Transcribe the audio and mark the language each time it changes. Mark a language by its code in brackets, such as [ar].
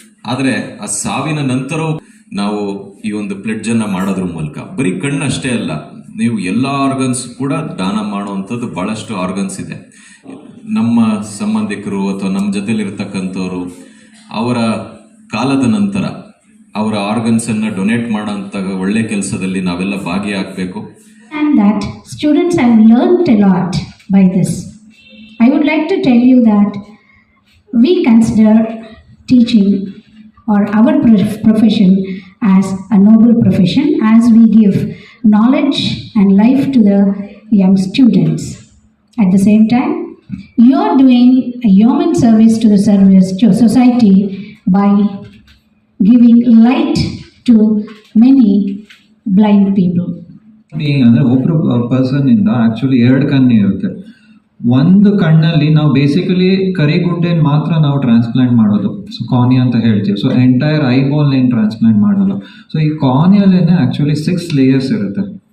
[kn] ಆದರೆ ಆ ಸಾವಿನ ನಂತರವೂ ನಾವು ಈ ಒಂದು ಪ್ಲೆಡ್ಜನ್ನು ಮಾಡೋದ್ರ ಮೂಲಕ ಬರೀ ಕಣ್ಣಷ್ಟೇ ಅಲ್ಲ, ನೀವು ಎಲ್ಲ ಆರ್ಗನ್ಸ್ ಕೂಡ ದಾನ ಮಾಡುವಂಥದ್ದು ಭಾಳಷ್ಟು ಆರ್ಗನ್ಸ್ ಇದೆ. ನಮ್ಮ ಸಂಬಂಧಿಕರು ಅಥವಾ ನಮ್ಮ ಜೊತೆಲಿರ್ತಕ್ಕಂಥವ್ರು ಅವರ ಕಾಲದ ನಂತರ ಅವರ ಆರ್ಗನ್ಸನ್ನು ಡೊನೇಟ್ ಮಾಡೋಂಥ ಒಳ್ಳೆ ಕೆಲಸದಲ್ಲಿ ನಾವೆಲ್ಲ ಭಾಗಿಯಾಗಬೇಕು. [en] And that students have learned a lot by this. I would like to tell you that we consider teaching or our profession as a noble profession, as we give knowledge and life to the young students. At the same time, you are doing a human service to the society by giving light to many blind people. [kn] ಅಂದರೆ ಒಬ್ಬರು ಪರ್ಸನ್ನಿಂದ actually 2 ಕಣ್ಣು ಇರುತ್ತೆ. ಒಂದು ಕಣ್ಣಲ್ಲಿ ನಾವು basically ಕರಿಗುಡ್ಡೆನ ಮಾತ್ರ ನಾವು transplant ಮಾಡೋದು, ಸೊ ಕಾರ್ನಿಯಾ ಅಂತ ಹೇಳ್ತೀವಿ. ಸೊ ಎಂಟೈರ್ ಐಬಾಲ್ ಏನು ಟ್ರಾನ್ಸ್ಪ್ಲಾಂಟ್ ಮಾಡೋಲ್ಲ. ಸೊ ಈ ಕಾರ್ನಿಯಲ್ಲೇನೆ ಆ್ಯಕ್ಚುಲಿ 6 ಲೇಯರ್ಸ್ ಇರುತ್ತೆ.